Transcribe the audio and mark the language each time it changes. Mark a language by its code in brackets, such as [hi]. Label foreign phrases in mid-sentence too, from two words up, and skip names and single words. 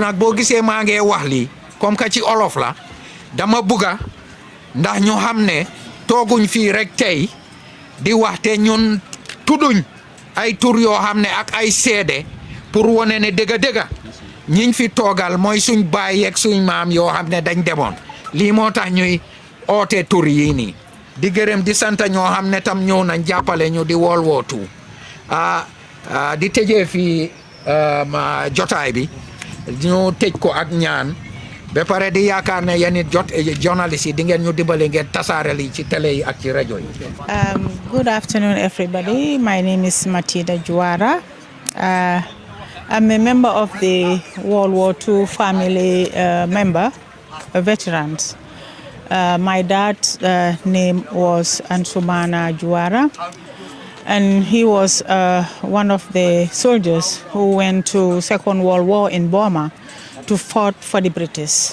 [wo] nag boo gisee maa ngi wax lii [fr] comme que [wo] ci olof la dama bugga ndax ñu xam ne tooguñ fii rek tey di wax te ñun tudduñ ay tur yoo xam ne ak ay seede pour wone ne dëgga ñiñ fi toogal mooy suñ baay yeeg suñ maam yoo xam ne dañ demoon lii moo tax ñuy oote tur yii nii di gërëm di sant ñoo xam ne tam ñëw nañ jàppale ñu di World War II di tëjee fii jotaay bi ñu tëj ko ak ñaan ba pare di yaakaar ne yéen it journaliste yi di ngeen ñu dimbale ngeen tasaare li ci télé yi ak ci rajo yi. [en] Good afternoon, everybody. My name is Matilda Juara. I'm a member of the World War II family veterans. My dad's name was Ansumana Juara, and he was one of the soldiers who went to Second World War in Burma to fight for the British.